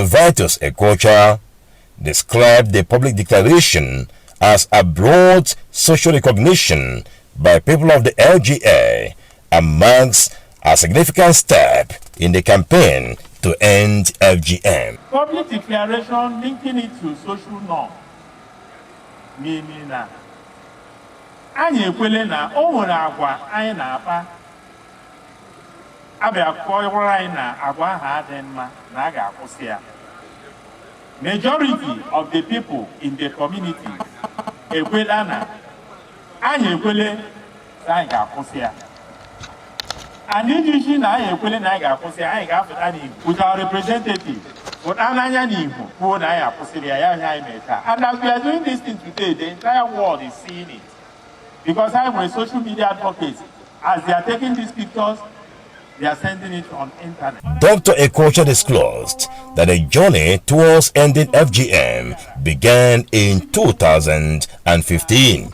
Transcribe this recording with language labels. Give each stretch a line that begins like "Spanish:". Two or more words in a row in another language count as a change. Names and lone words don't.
English: Vitus Ekocha, described the public declaration as a broad social recognition by people of the LGA and marks a significant step in the campaign to end FGM. Public declaration linking it to social norm, meaning that
Igbo: anyị ekwele na o nwere agwa anyị na-akpa abịa kọwara anyị na agwa ahụ adị mma na a ga-akwụsị ya.
English: Majority of the people in the community
Igbo: ekwela na anyị ekwele na anyị ga-akwụsị ya.
English: And if
Igbo: na anyị ekwele na anyị ga-akwụsị ya, anyị ga-afụta n'ihu
English: with our representative.
Igbo: Pụta n'anya n'ihu kwuo na anyị akwụsịrị ya, ya anyị mee taa.
English: And as we are doing this thing today, the entire world is seeing it. Because I'm a social media advocate. As they are taking these pictures, they are sending it on internet. Dr. Ekocha disclosed that the journey towards ending FGM began in 2015.